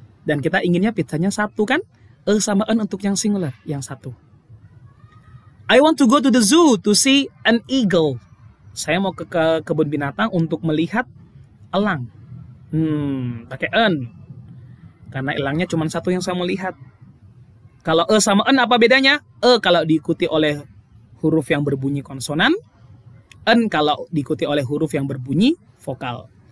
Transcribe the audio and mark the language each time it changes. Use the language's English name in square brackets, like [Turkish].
[Indonesian] Dan kita inginnya pizzanya satu kan? E sama an untuk yang singular, yang satu. [English] I want to go to the zoo to see an eagle. [Indonesian] Saya mau ke kebun binatang untuk melihat elang. Pakai an. Karena elangnya cuma satu yang saya mau lihat. Kalau e sama an apa bedanya? E kalau diikuti oleh huruf yang berbunyi konsonan, an kalau diikuti oleh huruf yang berbunyi vokal.